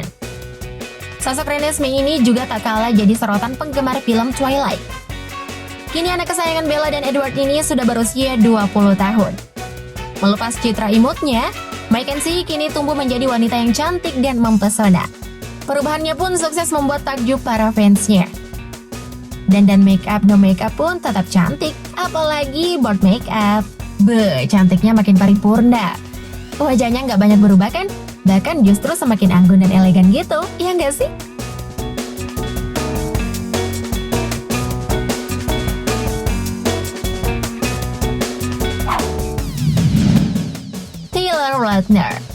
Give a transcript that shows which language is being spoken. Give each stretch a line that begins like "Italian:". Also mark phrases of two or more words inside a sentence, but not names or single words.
Indonesian: Sosok Renesmee ini juga tak kalah jadi sorotan penggemar film Twilight. Kini anak kesayangan Bella dan Edward ini sudah berusia 20 tahun. Melepas citra imutnya, Mackenzie kini tumbuh menjadi wanita yang cantik dan mempesona. Perubahannya pun sukses membuat takjub para fansnya. Dandan
English: make up no make up
Indonesian: pun tetap cantik, apalagi
English: bold make up.
Indonesian: Cantiknya makin paripurna. Wajahnya nggak banyak berubah kan? Bahkan justru semakin anggun dan elegan gitu, ya nggak sih? Taylor Lautner.